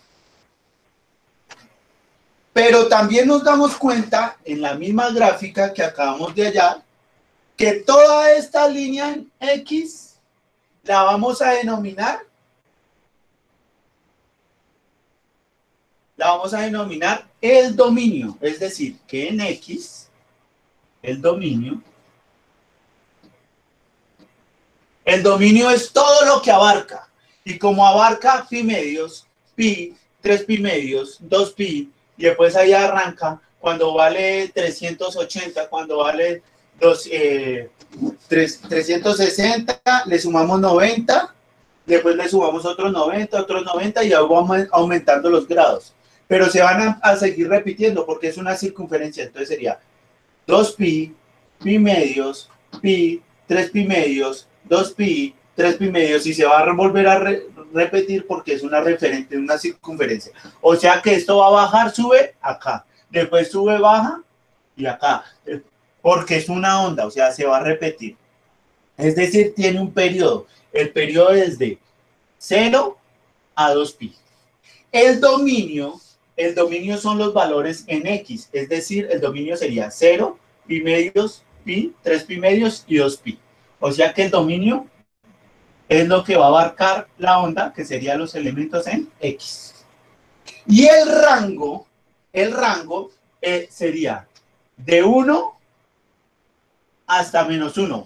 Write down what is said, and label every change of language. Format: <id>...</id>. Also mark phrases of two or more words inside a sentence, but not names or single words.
<es>Pero también nos damos cuenta en la misma gráfica que acabamos de hallar que toda esta línea en X la vamos a denominar el dominio. Es decir, que en X el dominio es todo lo que abarca. Y como abarca pi medios, pi, 3 pi medios, 2 pi, y después ahí arranca cuando vale 380, cuando vale 360, le sumamos 90, después le sumamos otros 90, y ahí vamos aumentando los grados. pero se van a seguir repitiendo porque es una circunferencia. Entonces sería 2pi, pi medios, pi, 3pi medios, 2pi, 3pi medios, y se va a volver a repetir porque es una referente, una circunferencia. O sea que esto va a bajar, sube acá, después sube, baja y acá, porque es una onda, o sea, se va a repetir. Es decir, tiene un periodo. El periodo es de 0 a 2pi. El dominio son los valores en X, es decir, el dominio sería 0, pi medios, pi, 3pi medios y 2pi. O sea que el dominio es lo que va a abarcar la onda, que serían los elementos en X. Y el rango sería de 1 hasta -1.</es>